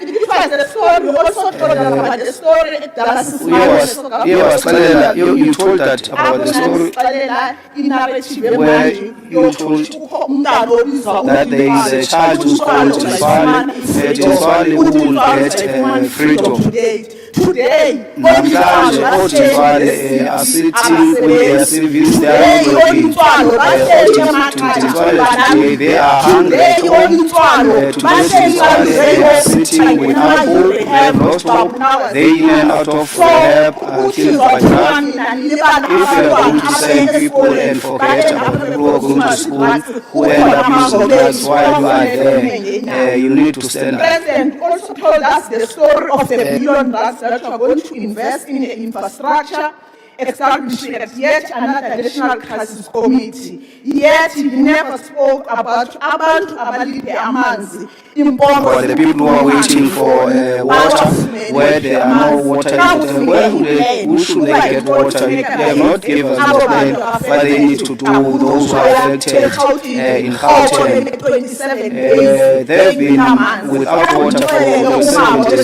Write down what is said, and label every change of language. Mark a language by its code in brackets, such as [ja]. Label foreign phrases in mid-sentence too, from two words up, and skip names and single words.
[en] You told that about the story where you told that there is a child who's called Tifale who will get freedom. Today, namhlanje oTifale are sitting with their civils, they are not working. Today they are hungry at home. Today Tifale are sitting without hope, they have lost hope, they in and out of help, killed by drugs. If you are going to send people and forget about people who are going to school, who end up using drugs while you are there, you need to stand up. The President also told us the story of the billion that we are going to invest in infrastructure, establishing yet another national crisis committee. Yet he never spoke about [xh] abantu abalinde amanzi. [en] For the people who are waiting for water, where there are no water, who should they get water? They have not given us the plan what they need to do. Those who are affected in Gauteng, they've been without water for the 70s.